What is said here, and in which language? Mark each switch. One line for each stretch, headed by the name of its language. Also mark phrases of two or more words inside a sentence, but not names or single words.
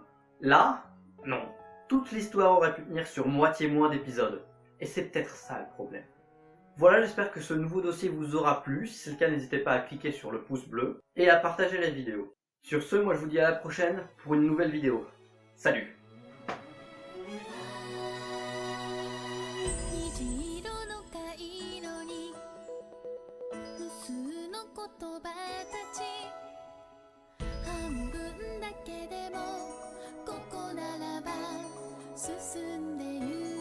French: Là, non. Toute l'histoire aurait pu tenir sur moitié moins d'épisodes. Et c'est peut-être ça le problème. Voilà, j'espère que ce nouveau dossier vous aura plu. Si c'est le cas, n'hésitez pas à cliquer sur le pouce bleu et à partager la vidéo. Sur ce, moi je vous dis à la prochaine pour une nouvelle vidéo. Salut!
Japanese: 虹色の回路に無数の言葉たち半分だけでもここならば進んでゆく